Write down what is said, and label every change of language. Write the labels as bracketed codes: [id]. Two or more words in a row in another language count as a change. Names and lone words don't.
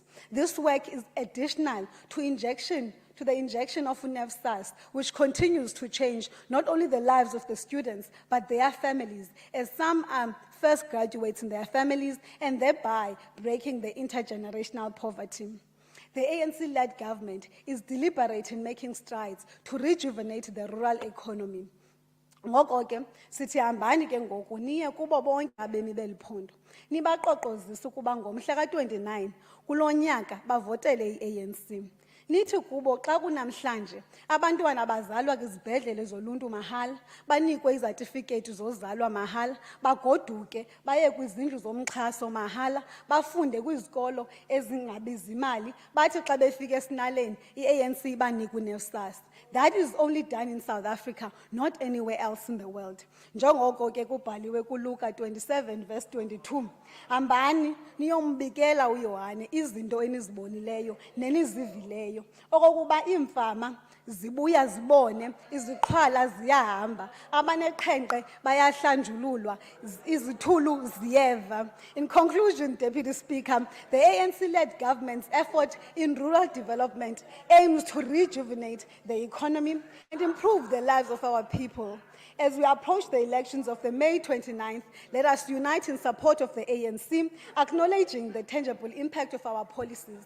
[en] This work is additional to the injection of UNEFSAS, which continues to change not only the lives of the students, but their families, as some are first graduates in their families and thereby breaking the intergenerational poverty. The ANC-led government is deliberate in making strides to rejuvenate the rural economy. [xh] Ngoko ke sithi hambani ke ngoku niye kubo bonke abemi beliphondo nibaqoqozisa ukuba ngomhla ka-29 kulo nyaka bavotele i-ANC. Nithi kubo xa kunamhlanje abantwana bazalwa kwizibhedlele zoluntu mahala, banikwe izatifiketi zozalwa mahala, bagoduke baye kwizindlu zomxhaso mahala, bafunde kwizikolo ezingabizi imali, bathi xa befika esinaleni i-ANC ibanikwe uNEFSAS. [en] That is only done in South Africa, not anywhere else in the world. [xh] Njengoko ke kubhaliwe kuLuka 27 verse 22. Hambani niyombikela uYohane izinto enizibonileyo nenizivileyo. Okokuba imfama zibuya zibone, iziqhwala ziyahamba, abaneqhenqe bayahlanjululwa, izithulu ziyeva. [en] In conclusion, Deputy Speaker, the ANC-led government's effort in rural development aims to rejuvenate the economy and improve the lives of our people. As we approach the elections of the May 29th, let us unite in support of the ANC, acknowledging the tangible impact of our policies.